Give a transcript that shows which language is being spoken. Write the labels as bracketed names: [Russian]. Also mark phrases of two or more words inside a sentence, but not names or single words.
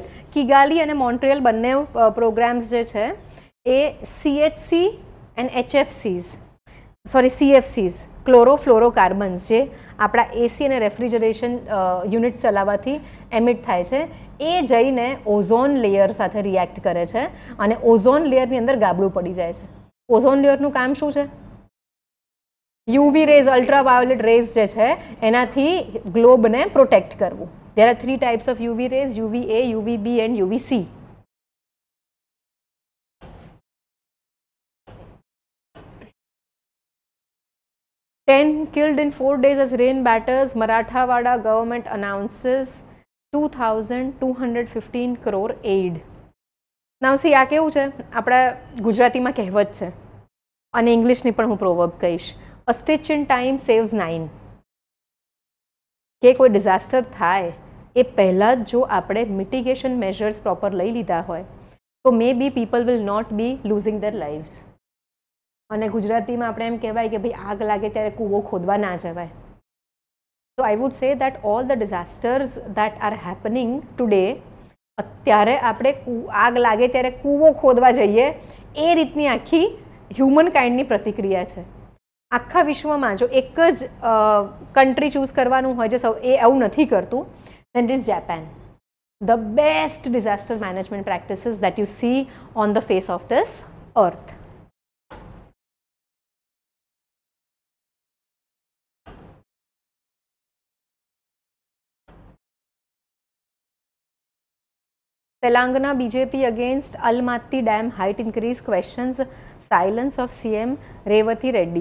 [Gujarati] કિગાલી અને મોન્ટ્રિયલ બંને પ્રોગ્રામ્સ જે છે એ [English] CHC and HFCs, sorry CFCs, chlorofluorocarbons, [Gujarati] જે આપણા એસી અને [English] refrigeration unit [Gujarati] ચલાવવાથી એમિટ થાય છે, એ જઈને [English] ozone layer [Gujarati] સાથે રિએક્ટ કરે છે અને [English] ozone layer [Gujarati] અંદર ગાબડું પડી જાય છે. [English] ozone layer [Gujarati] કામ શું છે? [English] UV rays, ultraviolet rays [Gujarati] જે છે એનાથી ગ્લોબને પ્રોટેક્ટ કરવું. [English] there are 3 types of UV rays, UVA, UVB and UVC. Ten killed in 4 days as rain batters. Marathawada government announces 2,215 crore aid. Now see, [Gujarati] આ કેવું છે, આપણા ગુજરાતીમાં કહેવત છે અને ઇંગ્લિશની પણ હું પ્રોવર્બ કહીશ. [English] A stitch in time saves 9. [Gujarati] કે કોઈ ડિઝાસ્ટર થાય એ પહેલાં જ જો આપણે [English] mitigation measures proper [Gujarati] લઈ લીધા હોય તો [English] may be people will not be losing their lives. [Gujarati] અને ગુજરાતીમાં આપણે એમ કહેવાય કે ભાઈ આગ લાગે ત્યારે કૂવો ખોદવા ના જવાય. [English] So I would say that all the disasters that are happening today [Gujarati] અત્યારે આપણે આગ લાગે ત્યારે કૂવો ખોદવા જઈએ એ રીતની આખી [English] human kind [Gujarati] પ્રતિક્રિયા છે. આખા વિશ્વમાં જો એક જ [English] country choose [Gujarati] કરવાનું હોય જે એ આવું નથી કરતું, [English] then it is Japan. The best disaster management practices that you see on the face of this earth. Telangana BJP against Almaty Dam height increase questions silence of CM Revati Reddy.